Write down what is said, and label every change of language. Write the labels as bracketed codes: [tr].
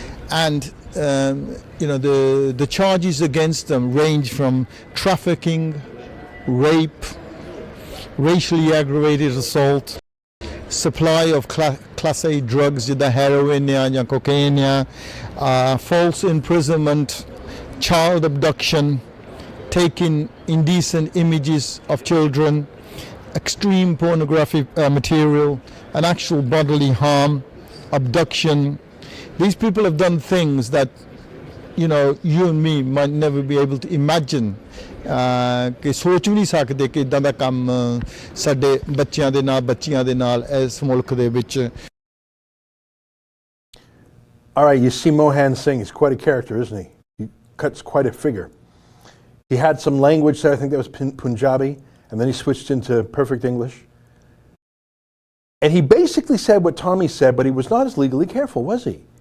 [en] And the charges against them range from trafficking, rape, racially aggravated assault, supply of class A drugs, the heroin or cocaine, false imprisonment, child abduction, taking indecent images of children, extreme pornographic material, and actual bodily harm, abduction. These people have done things that you and me might never be able to imagine. [pa] ਕਿ ਸੋਚ ਵੀ ਨਹੀਂ ਸਕਦੇ ਕਿ ਇਦਾਂ ਦਾ ਕੰਮ ਸਾਡੇ ਬੱਚਿਆਂ ਦੇ ਨਾਲ ਬੱਚੀਆਂ ਦੇ ਨਾਲ ਇਸ ਮੁਲਕ ਦੇ ਵਿੱਚ. [en] All right, you see Mohan Singh. He's quite a character, isn't he? He cuts quite a figure. He had some language there, I think that was Punjabi, and then he switched into perfect English. And he basically said what Tommy said, but he was not as legally careful, was he?